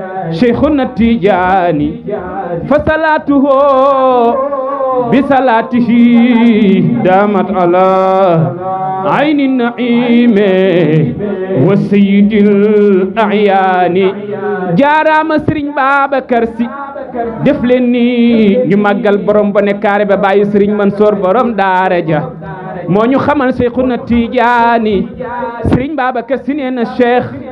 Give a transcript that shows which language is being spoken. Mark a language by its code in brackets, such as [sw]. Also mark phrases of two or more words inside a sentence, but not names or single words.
[ar] شيخنا التجاني فصلاته بصلاته دامت على عين النعيم وسيد الأعيان. [wo] Jaaraama Serigne Babacar Sy. Def leen ni ñu màggal borom ba ne carré ba bàyyi Serigne Mansour borom daara ja. Moo ñu xamal Cheikhuna Tidiane. Serigne Babacar Sy nee na Cheikh,